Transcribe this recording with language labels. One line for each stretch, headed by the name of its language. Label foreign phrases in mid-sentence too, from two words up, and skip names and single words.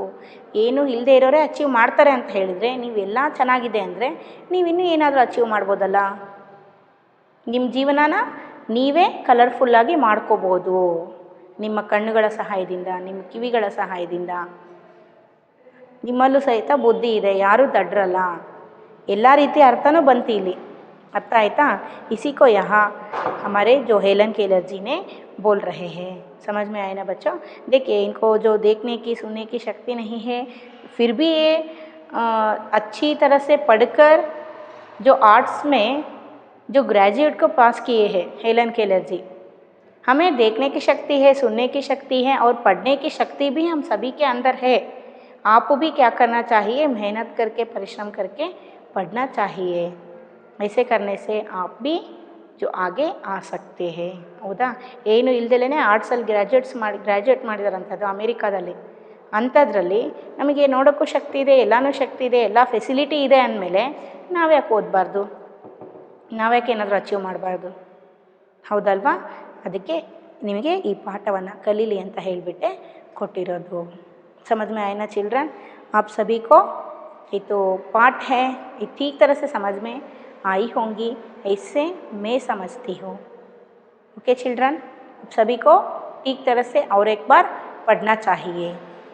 Kannada: ಏನೂ ಇಲ್ಲದೆ ಇರೋರೇ ಅಚೀವ್ ಮಾಡ್ತಾರೆ ಅಂತ ಹೇಳಿದರೆ, ನೀವೆಲ್ಲ ಚೆನ್ನಾಗಿದೆ ಅಂದರೆ ನೀವಿನ್ನೂ ಏನಾದರೂ ಅಚೀವ್ ಮಾಡ್ಬೋದಲ್ಲ. ನಿಮ್ಮ ಜೀವನನ ನೀವೇ ಕಲರ್ಫುಲ್ಲಾಗಿ ಮಾಡ್ಕೋಬೋದು. ನಿಮ್ಮ ಕಣ್ಣುಗಳ ಸಹಾಯದಿಂದ, ನಿಮ್ಮ ಕಿವಿಗಳ ಸಹಾಯದಿಂದ. ನಿಮ್ಮಲ್ಲೂ ಸಹಿತ ಬುದ್ಧಿ ಇದೆ, ಯಾರೂ ದಡ್ರಲ್ಲ. ಎಲ್ಲ ರೀತಿಯ ಅರ್ಥನೂ ಬಂತು ಇಲ್ಲಿ. ಅರ್ಥ ಆಯ್ತಾ.
Hindi: इसी को यहाँ हमारे जो हेलन केलर जी ने बोल रहे हैं. समझ में आए ना बच्चों? देखिए, इनको जो देखने की सुनने की शक्ति नहीं है, फिर भी ये अच्छी तरह से पढ़कर जो आर्ट्स में जो ग्रेजुएट को पास किए हैं हेलन केलर जी. हमें देखने की शक्ति है, सुनने की शक्ति है और पढ़ने की शक्ति भी हम सभी के अंदर है. आपको भी क्या करना चाहिए? मेहनत करके, परिश्रम करके पढ़ना चाहिए. ऐसे करने से आप भी जो आगे आ सकते हैं.
Kannada: ಹೌದಾ? ಏನು ಇಲ್ದಲೇ ಆರ್ಟ್ಸಲ್ಲಿ ಗ್ರ್ಯಾಜುಯೇಟ್ ಮಾಡಿದಾರಂಥದ್ದು ಅಮೇರಿಕಾದಲ್ಲಿ. ಅಂಥದ್ರಲ್ಲಿ ನಮಗೆ ನೋಡೋಕ್ಕೂ ಶಕ್ತಿ ಇದೆ, ಎಲ್ಲನೂ ಶಕ್ತಿ ಇದೆ, ಎಲ್ಲ ಫೆಸಿಲಿಟಿ ಇದೆ ಅಂದಮೇಲೆ ನಾವ್ಯಾಕೆ ಓದಬಾರ್ದು? ನಾವ್ಯಾಕೆ ಏನಾದರೂ ಅಚೀವ್ ಮಾಡಬಾರ್ದು? ಹೌದಲ್ವಾ? ಅದಕ್ಕೆ ನಿಮಗೆ ಈ ಪಾಠವನ್ನು ಕಲೀಲಿ ಅಂತ ಹೇಳಿಬಿಟ್ಟೆ ಕೊಟ್ಟಿರೋದು.
Hindi: समझ में आए ना चिल्ड्रन? आप सभी को ये तो पाठ है, ये ठीक तरह से समझ में आई होंगी, ऐसे मैं समझती हूँ.
English: OK children,
Hindi: सभी को ठीक तरह से और एक बार पढ़ना चाहिए.